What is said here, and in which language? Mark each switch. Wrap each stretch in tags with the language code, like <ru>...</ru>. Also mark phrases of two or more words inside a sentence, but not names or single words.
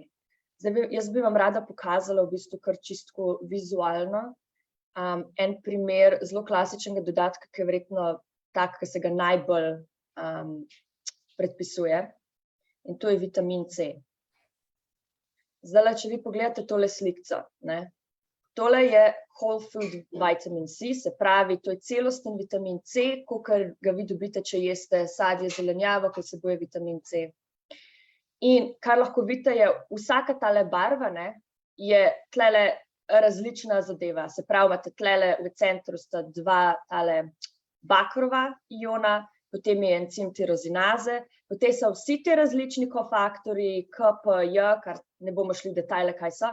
<sl>Zdaj, jaz bi vam rada pokazala v bistvu kar čisto vizualno en primer zelo klasičnega dodatka, ki je verjetno tak, ki se ga najbolj predpisuje, in to je vitamin C. Zdaj, če vi pogledate tole slikco, ne, tole je</sl> <en>whole food</en> <sl>vitamin C, se pravi, to je celosten vitamin C, kakor ga vi dobite, če jeste sadje, zelenjavo, ki vsebuje vitamin C. In kar lahko vidite, je vsaka tale barva, ne, je tlele različna zadeva. Se pravi, imate tlele v centru sta dva tale bakrova iona, potem je encim tirozinaze, potem so vsi ti različni kofaktorji, K, P, J, kar ne bomo šli v detajle, kaj so.</sl>